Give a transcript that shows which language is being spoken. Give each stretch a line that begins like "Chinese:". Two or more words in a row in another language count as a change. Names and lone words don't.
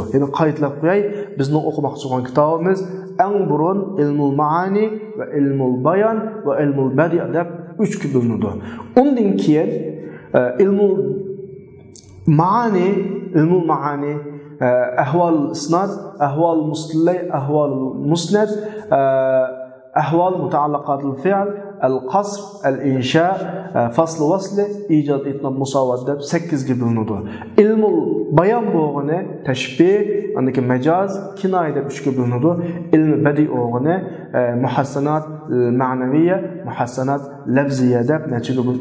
Uzbek: Ya'ni qaytlab qo'yay, bizning o'qimoqchi bo'lgan kitobimiz eng burun ilmul maani va ilmul bayan va ilmul badi' deb 3 ga bo'linadi. Undan keyin ilmul maani ahval isnad, ahval mustalay, ahval musnad, ahval mutaallaqat al-fi'l, al-qasr, al-insha, fasl wasl, icad itnab musavat deb 8 ga bo'linadi. Ilmul bayan bo'lgani tashbih, andaki majaz, kinoya deb 3 ga bo'linadi. Ilmi badi' bo'lgani muhassanat ma'naviyya, muhassanat lafziyya deb nechaga bo'linadi?